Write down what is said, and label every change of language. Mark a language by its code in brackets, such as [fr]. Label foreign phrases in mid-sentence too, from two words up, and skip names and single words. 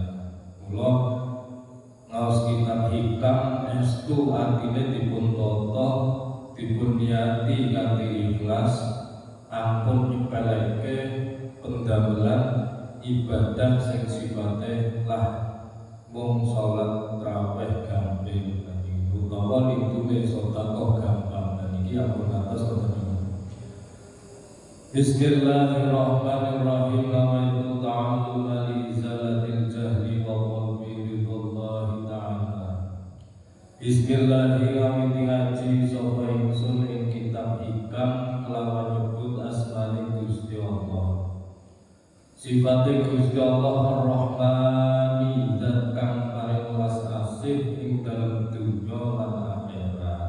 [jv] Mula ngaos kitab hikam estu artine dipun tata dipun niati kanthi ikhlas ampun nyepeleke pendamelan ibadah sing sifate lah mung salat tarawih gampil utawa lintune sedekah gampang. Dan iki ampun atas wonten. Bismillahirrahmanirrahim. [ar] نويت التعلم لإزالة الجهل وقلبي بالله تعالى. Bismillahirrahmanirrahim. [jv] Ngaji sapa ingsun ing kitab hikam kelawan nyebut asmane Gusti Allah. Sifate Gusti Allah Ar-Rahmani, zat kang paring welas asih ing dalem dunya lan akhirat.